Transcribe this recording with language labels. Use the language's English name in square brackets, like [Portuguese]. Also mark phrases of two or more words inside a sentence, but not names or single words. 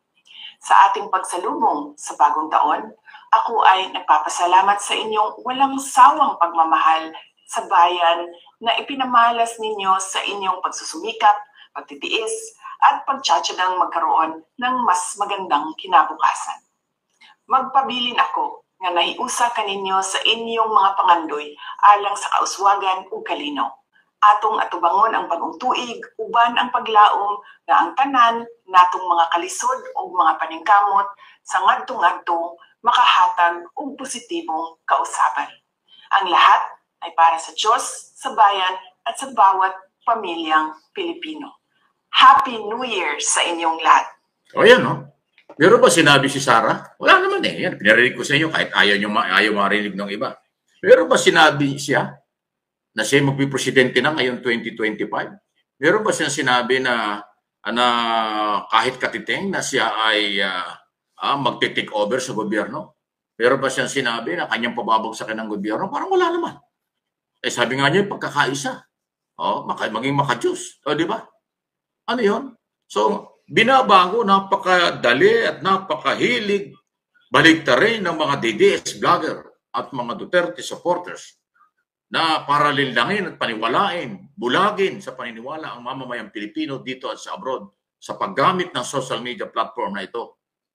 [Filipino] Sa ating pagsalubong sa bagong taon, ako ay nagpapasalamat sa inyong walang sawang pagmamahal sa bayan na ipinamalas ninyo sa inyong pagsusumikap, pagtitiis, at pagtsatsagang magkaroon ng mas magandang kinabukasan. [Cebuano] Magpabilin ako nga nahiusa kaninyo sa inyong mga pangandoy alang sa kauswagan ug kalinaw. Atong atubangon ang bagong tuig, uban ang paglaom na ang tanan natong mga kalisod ug mga paningkamot sa ngadto-ngadto makahatag og positibong kausaban. [Filipino] Ang lahat ay para sa Diyos, sa bayan at sa bawat pamilyang Pilipino. [English] Happy New Year [Filipino] sa inyong lahat. O yan, no? Pero ba sinabi si Sara? Wala naman eh. Yan, pinarinig ko sa inyo kahit ayaw marinig ng iba. Pero ba sinabi siya na siya magpipresidente na ngayong 2025? Meron ba siya sinabi na kahit katiting na siya ay magte-take over sa gobyerno? Meron ba siya sinabi na kanyang pababagsakin ng gobyerno? Parang wala naman. Eh sabi nga niya, pagkakaisa. Maging makajus. O, di ba? Ano yun? So, binabago, napakadali at napakahilig baliktarin ng mga DDS vlogger at mga Duterte supporters na para lilangin at paniwalain, bulagin sa paniniwala ang mamamayang Pilipino dito at sa abroad sa paggamit ng [English] social media platform [Filipino] na ito.